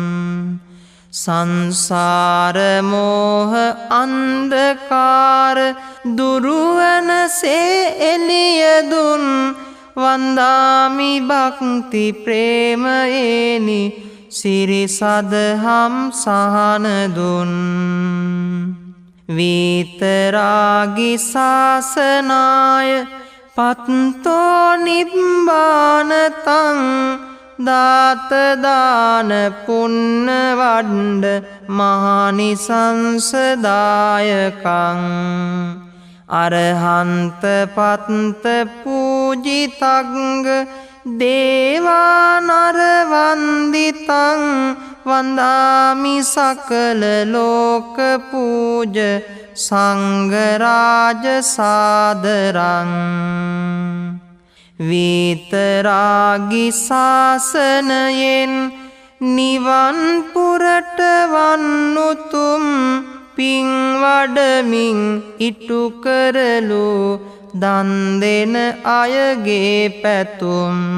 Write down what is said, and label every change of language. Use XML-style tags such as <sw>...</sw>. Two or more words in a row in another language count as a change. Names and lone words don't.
<si>සංසාරමෝහ අන්දකාර දුරුවනසේ එලියදුන් වන්දාමි භක්ති ප්‍රේමයේනි සිරි සදහම් සහනදුන් වීතරාගි සාසනාය පත්තෝ නිබ්බානතං</si> <pi>දාතදාන පුන්න වඩ්ඩ මහනිසංසදායකං අරහන්ත පත්ත පූජිතග්ග දේවානරවන්දිතං වන්දාමි සකල ලෝක පූජ</pi> <si>සංඝරාජ සාදරං වීතරාගි ශාසනයෙන් නිවන් පුරට වන්නුතුම් පින් වඩමින් ඉටු කරලු දන් දෙන අයගේ පැතුම්</si>